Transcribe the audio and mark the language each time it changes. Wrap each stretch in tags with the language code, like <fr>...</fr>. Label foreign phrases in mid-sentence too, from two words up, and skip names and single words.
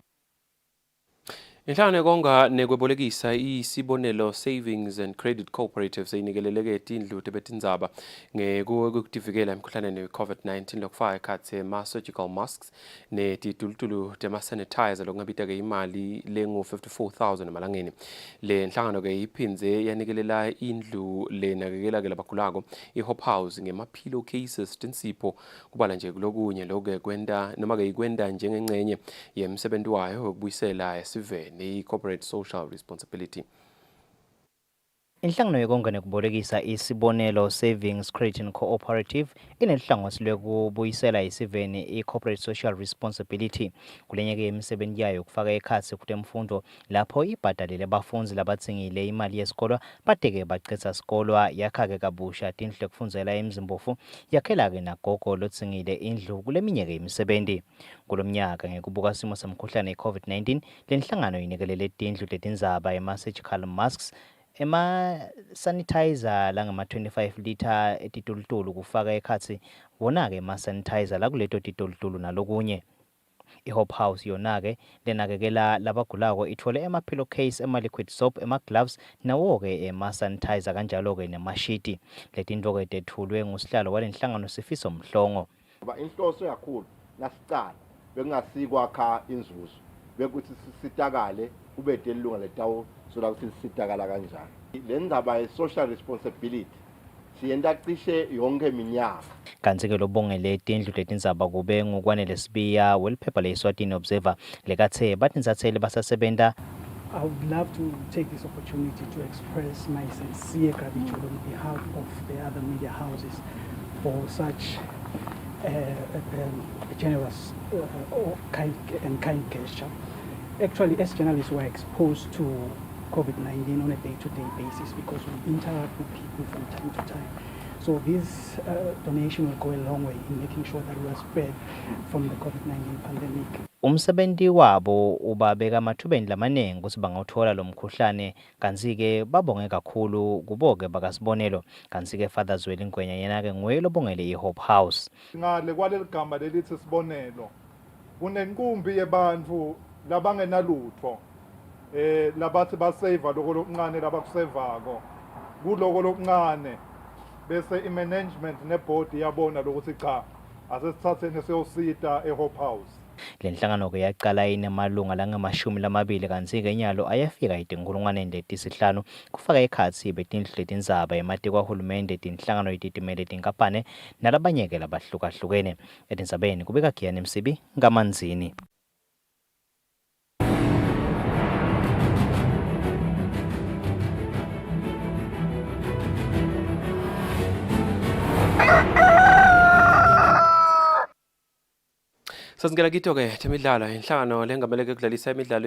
<ss>Inhlangano yokonga nekwebolekisa isibonelo</ss> <en>Savings and Credit Cooperatives</en> <ss>eyinikeleleke tindlu tebetindzaba ngekutivikela emkhuhlaneni we-COVID-19 lokufaka ekhatsi ama-</ss> <en>surgical masks</en> <ss>netitulutulu tema-sanitizer lokungabita-ke imali lengu-54,000 emalangeni. Le nhlangano-ke iphindze yanikelela indlu lenakekela-ke labagulako i-Hope House ngema-</ss> <en>pillow cases</en> <ss>tinsipho kubala nje kulokunye loku-ke kwenda noma-ke ikwenda njengengcenye yemsebenti wayo wekubuyisela esiveni i-</ss> <en>corporate social responsibility.</en> <ss>Inhlangano yokonga nekubolekisa isibonelo</ss> <en>Savings Credit Cooperative</en> <ss>inelihlangosi lwekubuyisela isiveni i-</ss> <en>corporate social responsibility</en> <ss>kulenyeke imisebenzi yayo yokufaka ekhatsi kutemfundo lapho ibhadalile abafundzi labatsingile imali yesikolo bateke bacitsa sikolwa yakhake kabusha tindlu tekufundzela emzimbofu yakhela-ke nagogo lotsingile indlu kuleminyeke imisebenzi. Kulomnyaka ngekubuka simo semkhuhlane i-COVID-19 lenhlangano inikelele tindlu tetindzaba ema-</ss> <en>surgical masks</en> <ss>ema-sanitizer langama-25 liter etitulutulu kufaka ekhatsi wona-ke ema-sanitizer lakuleto titulutulu nalokunye. I-Hope House yona-ke lenakekela labagulako ithole ema-pillow case, ema-liquid soap, ema-gloves nawo-ke ema-sanitizer kanjalo-ke nemashiti. Letintfo-ke tethulwe ngusihlalo walenhlangano Sifiso Mhlongo. Inhloso yakhulu nasicala bekungasikwa inzuzo bekuthi sisitakale ubede ilunga letawo sola ukuthi sitakala kanjani. Le ndaba ye-</ss> <en>social responsibility</en> <ss>siyenta cishe yonke iminyaka. Kanti-ke lobongele tindlu tetindzaba kube ngukwanele Sibiya weliphepha le-Eswatini Observer lekathe batindzatsele basasebenta.</ss> <en>I would love to take this opportunity to express my sincere gratitude on behalf of the other media houses for such a generous kind gesture. Actually, as journalists, we're exposed to COVID-19 on a day-to-day basis because we interact with people from time to time. So this donation will go a long way in making sure that we are spared from the COVID-19 pandemic.</en> <ss>Umsebenzi wabo ubabeka amathubeni lamanengi ukuthi bangawuthola lo mkhuhlane kanti-ke babonge kakhulu kuboke bakasibonelo kanti-ke Father Zweli Ngwenya yena-ke nguye lobongele i-Hope House. Ngale kwaleli gama lelithi sibonelo kunenkumbi yebantfu labangenalutho labathi baseva lokho lokuncane labakusevako kuloko lokuncane bese i-management neboard yabona lokuthi cha asesithatheni siyosita e-Hope House. Le nhlangano-ke yaqala inemalunga langama-20 kanti-ke inyalo ayafika iti-5,000 kufaka ekhatsi betindlu letindzaba ematiko ahulumende tinhlangano yetitimele tinkampane nalabanye-ke labahlukahlukene. Etindzabeni kubika Giyani Msibi ngamanzini. Sasingena kito-ke temidlalo inhlangano lengameleke kudlalisa imidlalo</ss>